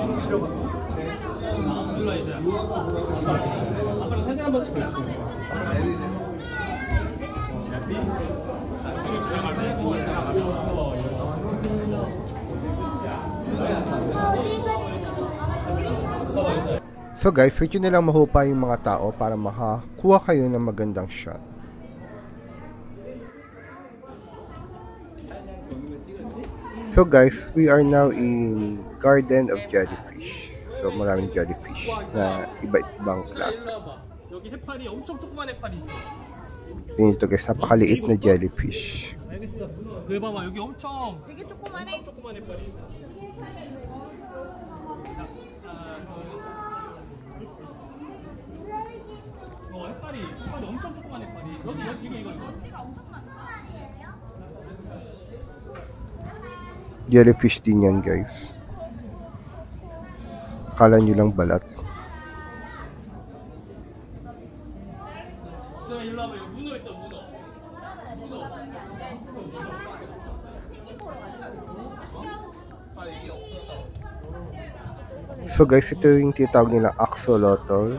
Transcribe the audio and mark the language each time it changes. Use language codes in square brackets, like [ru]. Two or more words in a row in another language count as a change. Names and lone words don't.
[ko] 위로 치려고. 일로 와있어요. 아까랑 사진 한번 찍을래? [en] So guys, wait [tl] nyo nilang mahupa yung mga tao para makakuha kayo ng magandang shot. [en] So guys, we are now in Garden of Jellyfish. [tl] So maraming jellyfish na iba-ibang klase. [ko] 여기 해파리 엄청 조그만 해파리 있어. [tl] Ito guys, napakaliit na jellyfish. [ko] 알겠어. 여기 봐봐, 여기 엄청 되게 조그만해. 엄청 조그만 해파리. 해파리 엄청 조그만 해파리. 여기 이거. [tl] Jellyfish din yan guys. Akala nyo lang balat. [en] So guys, [tl] ito yung tinatawag nilang axolotl.